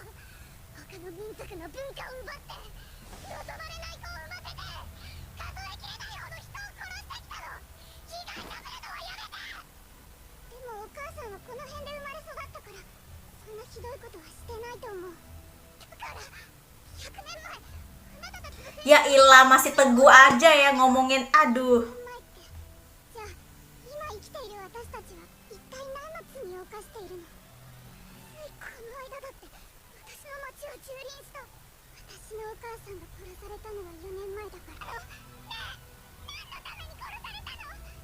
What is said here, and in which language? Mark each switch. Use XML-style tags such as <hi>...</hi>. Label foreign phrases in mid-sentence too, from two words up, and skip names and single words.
<ja>他の民族の文化を奪って望まれない子を産ませて数えきれないほど人を殺してきたの。被害させるのはやめて。でもお母さんはこの辺で生まれ育ったからそんなひどいことはしてないと思う。だから100年前あなたたちの</ja> <id>Ya ilah, masih teguh aja ya ngomongin. Aduh.</id> <ja>前ってじゃあ今生きている私たちは一体何の罪を犯しているの。ついこの間だって私の町を蹂躙した私のお母さんが殺されたのは4年前だから。ねえ何のために殺されたの。</ja>